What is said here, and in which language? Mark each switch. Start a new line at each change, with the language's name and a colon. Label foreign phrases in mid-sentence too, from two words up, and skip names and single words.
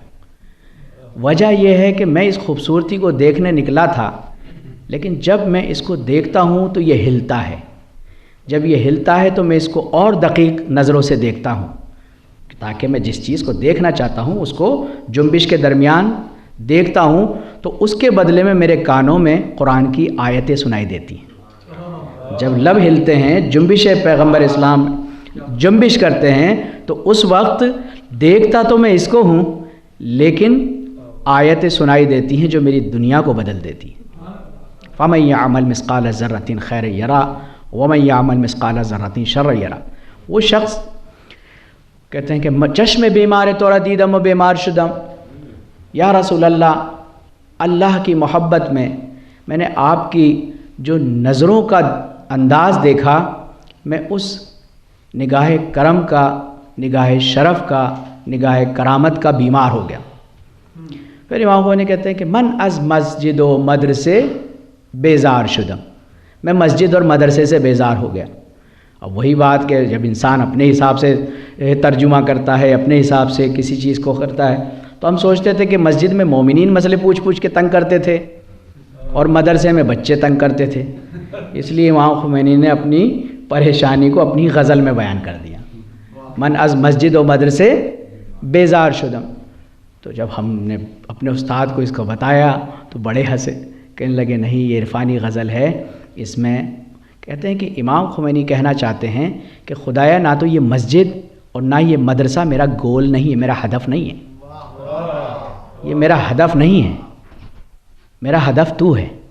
Urdu: وجہ یہ ہے کہ میں اس خوبصورتی کو دیکھنے نکلا تھا، لیکن جب میں اس کو دیکھتا ہوں تو یہ ہلتا ہے، جب یہ ہلتا ہے تو میں اس کو اور دقیق نظروں سے دیکھتا ہوں تاکہ میں جس چیز کو دیکھنا چاہتا ہوں اس کو جنبش کے درمیان دیکھتا ہوں، تو اس کے بدلے میں میرے کانوں میں قرآن کی آیتیں سنائی دیتی ہیں۔ جب لب ہلتے ہیں، جنبش پیغمبر اسلام جنبش کرتے ہیں، تو اس وقت دیکھتا تو میں اس کو ہوں، لیکن آیتیں سنائی دیتی ہیں جو میری دنیا کو بدل دیتی ہیں۔
Arabic: فَمَن يَعْمَلْ مِثْقَالَ ذَرَّةٍ خَيْرًا يَرَهُ وَمَن يَعْمَلْ مِثْقَالَ ذَرَّةٍ شَرًّا يَرَهُ.
Urdu: وہ شخص کہتے ہیں کہ
Persian: چشم بیمار تو را دیدم و بیمار شدم.
Arabic: یا رسول اللہ،
Urdu: اللہ کی محبت میں نے آپ کی جو نظروں کا انداز دیکھا، میں اس نگاہ کرم کا، نگاہ شرف کا، نگاہ کرامت کا بیمار ہو گیا. پھر امام خمینی کہتے ہیں کہ
Persian: من از مسجد و مدرسے بیزار شدم،
Urdu: میں مسجد اور مدرسے سے بیزار ہو گیا. اب وہی بات کہ جب انسان اپنے حساب سے ترجمہ کرتا ہے، اپنے حساب سے کسی چیز کو کرتا ہے، تو ہم سوچتے تھے کہ مسجد میں مومنین مسئلے پوچھ پوچھ کے تنگ کرتے تھے اور مدرسے میں بچے تنگ کرتے تھے. اس لیے امام خمینی نے اپنی پریشانی کو اپنی غزل میں بیان کر دیا،
Persian: من از مسجد و مدرسے بیزار شدم.
Urdu: تو جب ہم نے اپنے استاد کو اس کو بتایا تو بڑے ہنسے، کہنے لگے نہیں یہ عرفانی غزل ہے. اس میں کہتے ہیں کہ امام خمینی کہنا چاہتے ہیں کہ خدایا نہ تو یہ مسجد اور نہ یہ مدرسہ میرا گول نہیں ہے، میرا ہدف نہیں ہے، یہ میرا ہدف نہیں ہے، میرا ہدف تو ہے.